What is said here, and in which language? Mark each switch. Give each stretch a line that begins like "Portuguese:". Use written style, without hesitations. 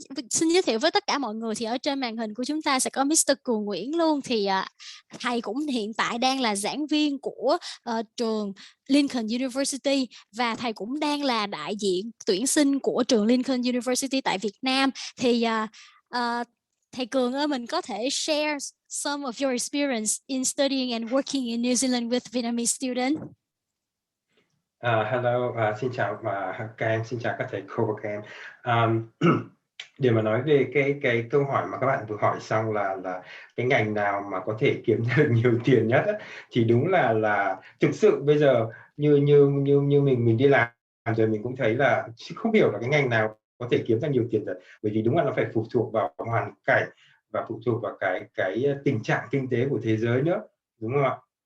Vietnamese: Xin giới thiệu với tất cả mọi người thì ở trên màn hình của chúng ta sẽ có Mr. Cường Nguyễn luôn. Thì thầy cũng hiện tại đang là giảng viên của trường Lincoln University và thầy cũng đang là đại diện tuyển sinh của trường Lincoln University tại Việt Nam. Thì thầy Cường ơi, mình có thể
English: share some of your experience in studying and working in New Zealand with Vietnamese students?
Vietnamese: Hello, xin chào các em, xin chào các thầy cô và các em. Để mà nói về cái câu hỏi mà các bạn vừa hỏi xong là cái ngành nào mà có thể kiếm được nhiều tiền nhất ấy, thì đúng là thực sự bây giờ như mình đi làm rồi mình cũng thấy là không hiểu là cái ngành nào có thể kiếm ra nhiều tiền được, bởi vì đúng là nó phải phụ thuộc vào hoàn cảnh và phụ thuộc vào cái tình trạng kinh tế của thế giới nữa, đúng không ạ?